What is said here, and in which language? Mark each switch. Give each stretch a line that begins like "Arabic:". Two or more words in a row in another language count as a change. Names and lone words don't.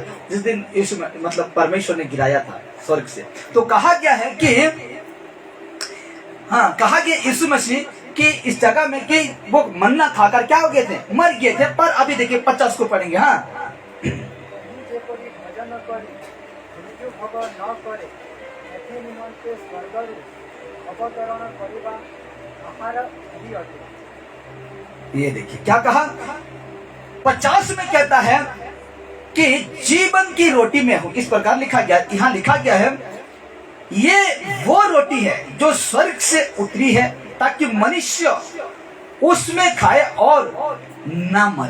Hindi: जिस दिन यीशु मतलब परमेश्वर ने गिराया था स्वर्ग से, तो कहा गया है कि, हाँ, कहा गया यीशु मसीह कि इस जगह में कि वो मन्ना खाकर क्या हो गए थे? मर गए थे। पर अभी देखिए 50 को पढ़ेंगे। हाँ,
Odia: ପାନ କରି ମୃତ୍ୟୁ ଭୋଗ ନ କରେ ଏଥି ନିମନ୍ତେ ସ୍ୱର୍ଗରୁ ଅବତରଣ କରିବା ଆହାର ही अटे।
Hindi: ये देखिए क्या कहा, 50 में कहता है कि जीवन की रोटी में हूं। किस प्रकार लिखा गया, यहां लिखा गया है ये वो रोटी है जो स्वर्ग से उतरी है ताकि मनुष्य उसमें खाए और ना मरे।